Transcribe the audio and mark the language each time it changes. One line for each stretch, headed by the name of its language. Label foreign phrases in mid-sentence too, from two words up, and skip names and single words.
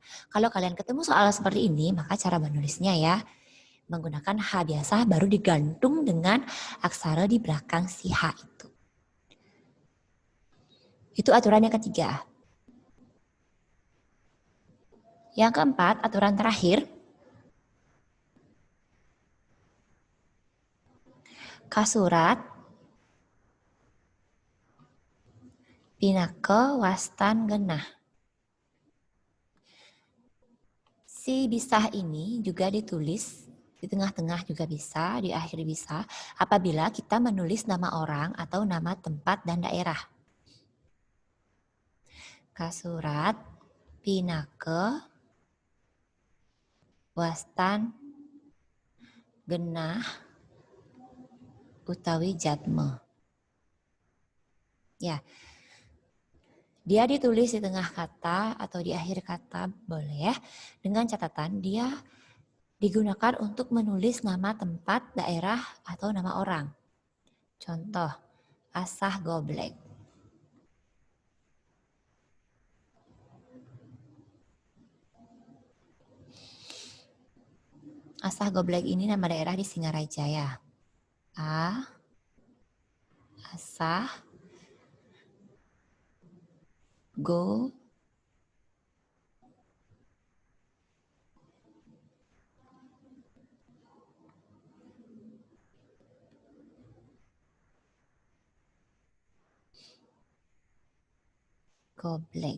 Indonesian: Kalau kalian ketemu soal seperti ini, maka cara menulisnya ya menggunakan H biasa baru digantung dengan aksara di belakang si H itu. Itu aturan yang ketiga. Yang keempat, aturan terakhir.
Balinese: Kasurat, pinake, wastan, genah.
Indonesian: Si bisah ini juga ditulis di tengah-tengah juga bisa, di akhir bisa, apabila kita menulis nama orang atau nama tempat dan daerah.
Balinese: Kasurat, pinake, wastan, genah, utawi jatme.
Indonesian: Ya, dia ditulis di tengah kata atau di akhir kata boleh, dengan catatan dia digunakan untuk menulis nama tempat, daerah, atau nama orang. Contoh, asah goblek. Asah goblek ini nama daerah di Singaraja ya. Asah, go, goblek.